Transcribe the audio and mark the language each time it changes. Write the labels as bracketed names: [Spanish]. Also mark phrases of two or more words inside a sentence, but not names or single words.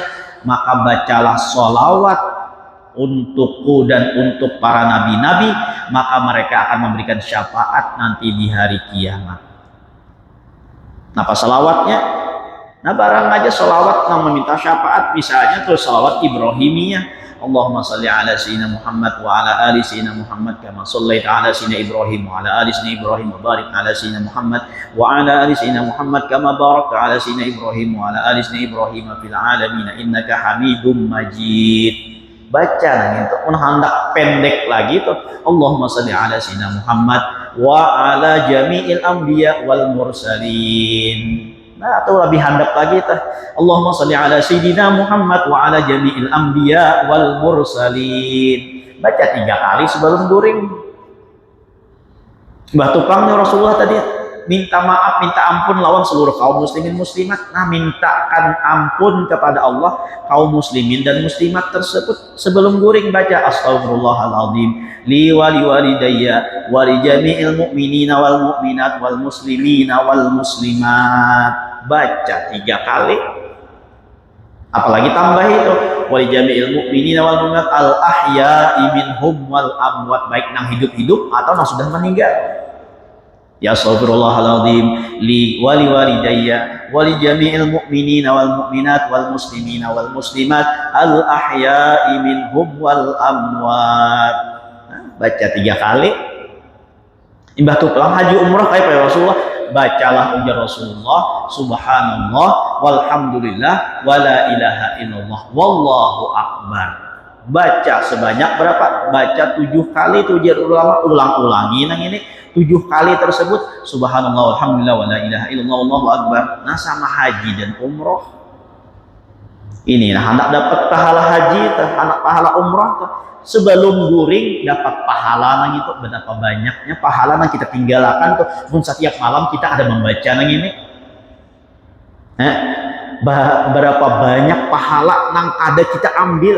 [Indonesian] Maka bacalah sholawat untukku dan untuk para nabi-nabi, maka mereka akan memberikan syafaat nanti di hari kiamat. [Banjar] Napa salawatnya? Nah, barang aja salawat yang meminta syafaat, misalnya tuh salawat Ibrahimiyah. [Arabic] اللهم صل على سيدنا محمد وعلى آل سيدنا محمد كما صليت على سيدنا إبراهيم وعلى آل سيدنا إبراهيم وبارك على سيدنا محمد وعلى آل سيدنا محمد كما باركت على سيدنا إبراهيم وعلى آل سيدنا إبراهيم في العالمين إنك حميد مجيد. [Banjar] Baca nang itu hendak pendek lagi tuh, [Arabic] اللهم صل على سيدنا محمد وعلى جميع الأنبياء والمرسلين. [Banjar] Nah, atau lebih handap lagi tuh, [Arabic] اللهم صل على سيدنا محمد وعلى جميع الأنبياء والمرسلين. [Banjar] Baca 3 kali sebelum guring. Mbah Tupangnya Rasulullah tadi minta maaf, minta ampun lawan seluruh kaum muslimin muslimat. Nah, mintakan ampun kepada Allah kaum muslimin dan muslimat tersebut sebelum guring. Baca [Arabic] أستغفر الله العظيم لي ولوالدي ولجميع المؤمنين والمؤمنات والمسلمين والمسلمات. [Banjar] Baca 3 kali. Apalagi tambah itu [Arabic] ولجميع المؤمنين والمؤمنات الأحياء منهم والأموات, [Banjar] baik nang hidup-hidup atau nang sudah meninggal. [Arabic] Ya أستغفر الله العظيم لي ولوالدي ولجميع المؤمنين والمؤمنات والمسلمين والمسلمات الأحياء منهم والأموات. [Banjar] Nah, baca 3 kali. Imbah tuh pulang haji umrah kayak ya Rasulullah, bacalah ujar Rasulullah [Arabic] سبحان الله والحمد لله ولا إله إلا الله والله أكبر. [Banjar] Baca sebanyak berapa? Baca 7 kali tuh ujar ulama, ulang-ulangi nang ini 7 kali tersebut [Arabic] سبحان الله والحمد لله ولا إله إلا الله والله أكبر. [Banjar] Nah, sama haji dan umroh ini, nah anak dapat pahala haji, anak pahala umroh sebelum guring dapat pahala nang itu. Betapa banyaknya pahala nang kita tinggalkan tuh pun setiap malam kita ada membaca nang ini. Berapa banyak pahala nang ada kita ambil.